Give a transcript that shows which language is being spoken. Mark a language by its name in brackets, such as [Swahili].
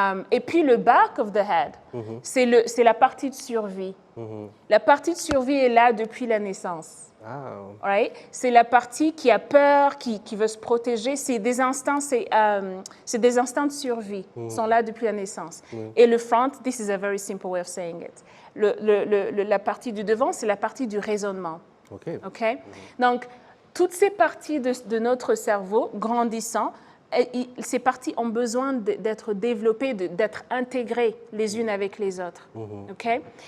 [French] Et puis le [English] back of the head, [French] c'est la partie de survie. La partie de survie est là depuis la naissance. [English] Wow. Right? [French] C'est la partie qui a peur, qui veut se protéger. C'est des instants de survie. Ils sont là depuis la naissance. Et le front, [English] this is a very simple way of saying it. [French] La partie du devant, c'est la partie du raisonnement. OK? Donc, toutes ces parties de notre cerveau grandissant, ces parties ont besoin d'être développées, d'être intégrées les unes avec les autres. OK?